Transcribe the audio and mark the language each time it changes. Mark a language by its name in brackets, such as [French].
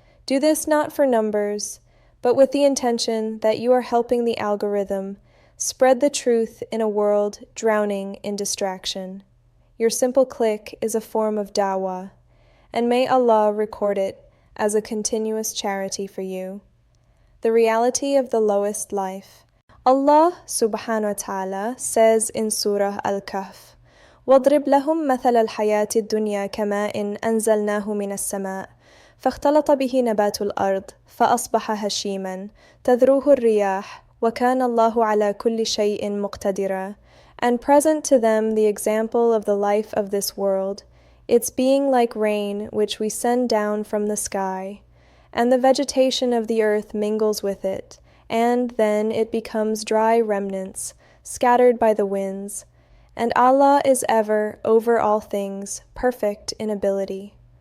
[English] Do this not for numbers, but with the intention that you are helping the algorithm spread the truth in a world drowning in distraction. Your simple click is a form of dawah, and may Allah record it as a continuous charity for you. The reality of the lowest life. Allah subhanahu wa ta'ala says in Surah Al-Kahf, [Arabic] وَاضْرِبْ لَهُمْ مَثَلَ الْحَيَاةِ الدُّنْيَا كَمَاءٍ أَنزَلْنَاهُ مِنَ السَّمَاءِ فاختلط به نبات الأرض فأصبح هشيما تذروه الرياح وكان الله على كل شيء مقتدرا. [English] And present to them the example of the life of this world, its being like rain which we send down from the sky, and the vegetation of the earth mingles with it, and then it becomes dry remnants, scattered by the winds, and Allah is ever, over all things, perfect in ability.